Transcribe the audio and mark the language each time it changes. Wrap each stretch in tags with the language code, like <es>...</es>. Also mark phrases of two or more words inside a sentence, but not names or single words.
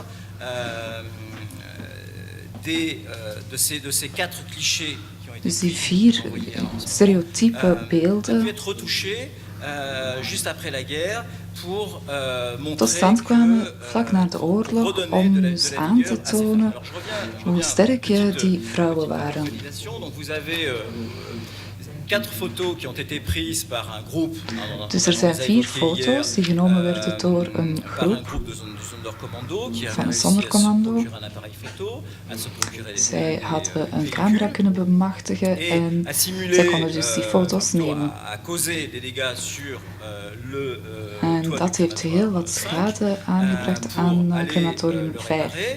<nl>dus die 4 stereotype beelden tot stand kwamen vlak na de oorlog om dus aan te tonen hoe sterk die vrouwen waren.</nl> <fr>4 photos qui ont été prises par un groupe.</fr> <nl>Dus er zijn 4 foto's die genomen werden door een groep van een zondercommando. Zij hadden een camera kunnen bemachtigen en zij konden dus die foto's nemen. En dat heeft heel wat schade aangebracht aan crematorium 5.</nl>